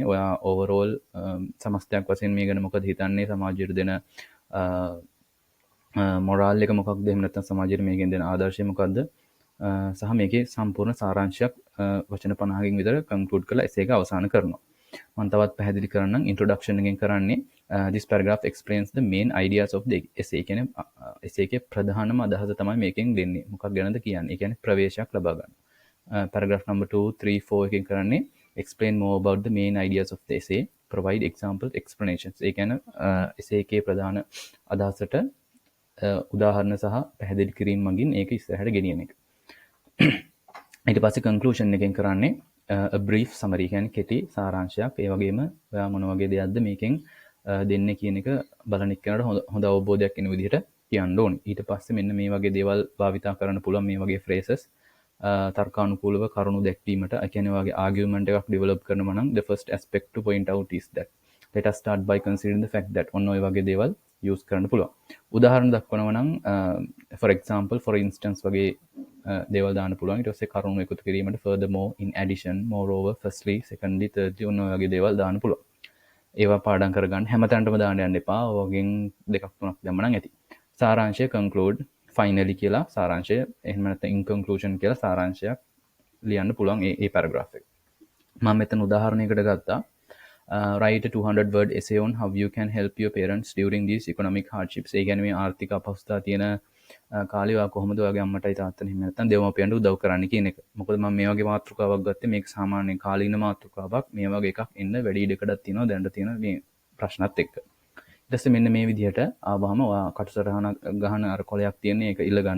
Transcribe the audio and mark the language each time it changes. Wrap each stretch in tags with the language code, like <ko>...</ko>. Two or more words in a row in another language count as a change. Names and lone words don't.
<si>ඔයා overall සමස්තයක් වශයෙන් මේ ගැන මොකද හිතන්නේ, සමාජයට දෙන මොරාල් එක මොකක්ද, එහෙම නැත්නම් සමාජයට මේකෙන් දෙන ආදර්ශය මොකක්ද, සහ මේකේ සම්පූර්ණ සාරාංශයක් වචන 50කින් විතර කන්ක්ලූඩ් කරලා essay එක අවසන් කරනවා. මම තවත් පැහැදිලි කරන්නම්. introduction එකෙන් කරන්නේ</si> <en>this paragraph explains the main ideas of the essay.</en> <si>කියන්නේ essay එකේ ප්‍රධානම අදහස තමයි මේකෙන් දෙන්නේ. මොකක් ගැනද කියන්නේ? ඒ කියන්නේ ප්‍රවේශයක් ලබා ගන්න.</si> <en>paragraph number 2, 3, 4</en> <si>එකෙන් කරන්නේ</si> <en>explain more about the main ideas of the essay, provide example explanations.</en> <si>ඒ කියන්නේ essay එකේ ප්‍රධාන අදහසට උදාහරණ සහ පැහැදිලි කිරීම මගින් ඒක ඉස්සරහට ගෙනියන එක. ඊට පස්සේ conclusion එකෙන් කරන්නේ</si> <en>a brief summary,</en> <si>කියන්නේ කෙටි සාරාංශයක්. ඒ වගේම ඔයා මොන වගේ දෙයක්ද මේකෙන් දෙන්නේ කියන එක බලන එක්කනට හොඳ අවබෝධයක් එන විදිහට කියන්න ඕනේ. ඊට පස්සේ මෙන්න මේ වගේ දේවල් භාවිතා කරන්න පුළුවන්. මේ වගේ phrases තර්කානුකූලව කරුණු දැක්වීමට. ඒ කියන්නේ ඔයාගේ argument එකක් develop කරනවා නම්</si> <en>the first aspect to point out is that let us start by considering the fact that</en> <si>ඔන්න ඔය වගේ දේවල් use කරන්න පුළුවන්. උදාහරණ දක්වනවා නම්</si> <en>for example, for instance</en> <si>වගේ දේවල් දාන්න පුළුවන්. ඊට පස්සේ කරුණු එකතු කිරීමට</si> <en>furthermore, in addition, moreover, firstly, secondly, thirdly</en> <si>ඔන්න ඔය වගේ දේවල් දාන්න පුළුවන්. ඒවා පාඩම් කරගන්න හැමතැනටම දාන්න යන්න එපා. ඔයගෙන් දෙකක් තුනක් දැම්ම නම් ඇති. සාරාංශය</si> <en>conclude, finally</en> <si>කියලා සාරාංශය, එහෙම නැත්නම්</si> <en>in conclusion</en> <si>කියලා සාරාංශයක් ලියන්න පුළුවන් ඒ paragraph එක. මම මෙතන උදාහරණයකට ගත්තා.</si> <en>Write a 200 word essay on how you can help your parents during these economic hardships.</en> <si>ඒ කියන්නේ මේ ආර්ථික අපහසුතාව තියෙන කාලේ ඔයා කොහොමද ඔයාගේ අම්මටයි තාත්තට එහෙම නැත්නම් දෙමව්පියන්ට උදව් කරන්න කියන එක. මොකද මම මේ වගේ මාතෘකාවක් ගත්තේ මේක සාමාන්‍ය කාලීන මාතෘකාවක්. මේ වගේ එකක් එන්න වැඩි ඉඩකඩක් තියෙනවා දැනට තියෙන මේ ප්‍රශ්නත් එක්ක. ඊට පස්සේ මෙන්න මේ විදිහට ආවම ඔයා කටුසටහන ගහන අර කොලයක් තියෙන එක ඉල්ලගන්න.</si>